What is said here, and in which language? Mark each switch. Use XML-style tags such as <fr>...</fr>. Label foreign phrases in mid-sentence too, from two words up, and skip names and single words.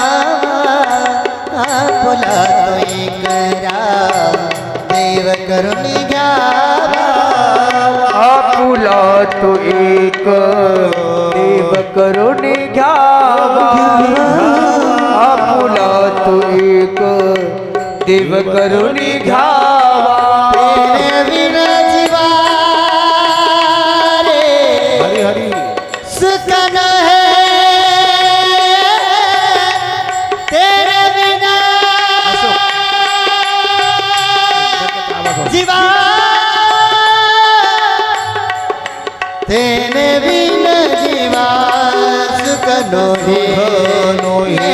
<mr>आपुला तो एक देव करून घ्या. आपुला तो एक देव करून घ्यावा. आपुला तो एक देव करून घ्यावा.</mr> <hi>तेरे बिना जीवा रे हरी हरी सुख न है. तेरे बिना जीवा, तेरे बिना जीवा सुख नो है.</hi>